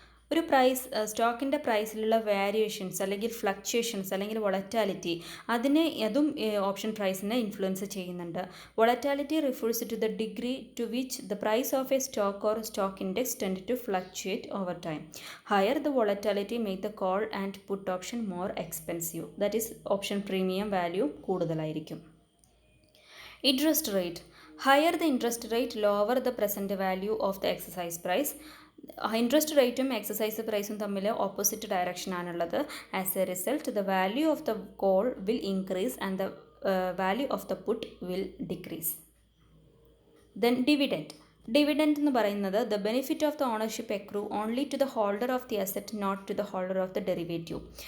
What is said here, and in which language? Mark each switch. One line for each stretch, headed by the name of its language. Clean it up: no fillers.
Malayalam: ഒരു സ്റ്റോക്കിൻ്റെ പ്രൈസിലുള്ള വാരിയേഷൻസ് അല്ലെങ്കിൽ ഫ്ലക്ച്വേഷൻസ് അല്ലെങ്കിൽ വൊളറ്റാലിറ്റി അതും ഓപ്ഷൻ പ്രൈസിനെ ഇൻഫ്ലുവൻസ് ചെയ്യുന്നുണ്ട്.
English: Volatility refers to the degree to which the price of a stock or stock index tend to fluctuate over time. Higher the volatility make the call and put option more expensive. That is
Malayalam: option premium value കൂടുതലായിരിക്കും.
English: Interest rate. Higher the interest rate, lower the present value of the exercise price.
Malayalam: Interest റേറ്റും exercise പ്രൈസും തമ്മിൽ opposite direction ആണുള്ളത്.
English: As a result the value of the call will increase and the value of the put will decrease. Then dividend. Dividend
Malayalam: എന്ന് പറയുന്നത്
English: The benefit of the ownership accrue only to the holder of the asset not to the holder of the derivative.